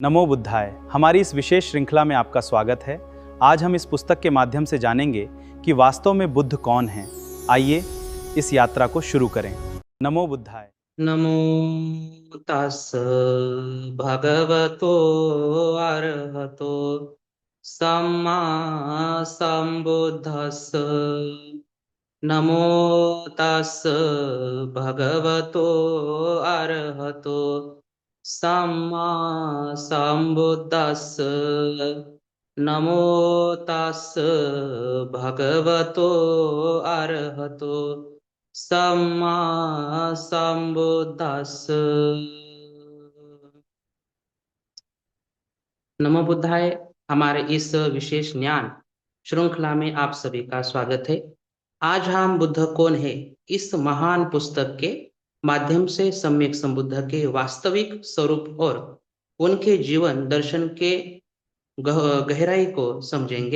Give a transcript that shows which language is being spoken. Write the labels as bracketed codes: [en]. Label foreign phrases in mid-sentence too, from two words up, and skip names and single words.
[hi] नमो बुद्धाय। हमारी इस विशेष श्रृंखला में आपका स्वागत है। आज हम इस पुस्तक के माध्यम से जानेंगे कि वास्तव में बुद्ध कौन हैं। आइए इस यात्रा को शुरू करें। नमो बुद्धाय। [pi] नमो तस् भगवतो अरहतो सम्मा सम्बुद्धस्स। नमो तस् भगवतो अरहतो सम्मा सम्बुद्धस्स। नमो तस् भगवतो अरहतो सम्मा सम्बुद्धस्स। [hi] नमो बुद्धाय। हमारे इस विशेष ज्ञान श्रृंखला में आप सभी का स्वागत है। आज हम बुद्ध कौन है इस महान पुस्तक के माध्यम से सम्यक संबुद्ध के वास्तविक स्वरूप और उनके जीवन दर्शन के गहराई को समझेंगे।